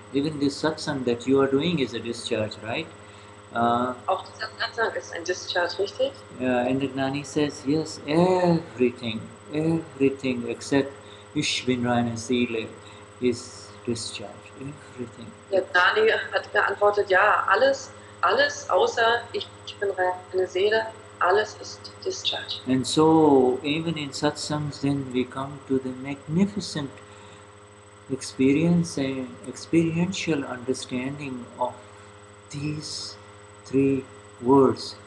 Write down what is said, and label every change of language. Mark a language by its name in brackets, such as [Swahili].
[English] Even this satsang that you are doing is a discharge, right? [German] Auch dieser Satsang ist ein Discharge, richtig? [English] And the Gnani says, yes, everything except Ishvinrana Sile is discharge. Everything. [German] Der Gnani hat geantwortet, ja, alles außer ich bin reine Seele, alles ist discharge. [English] And so, even in satsangs, then we come to the magnificent experiential understanding of these 3 words.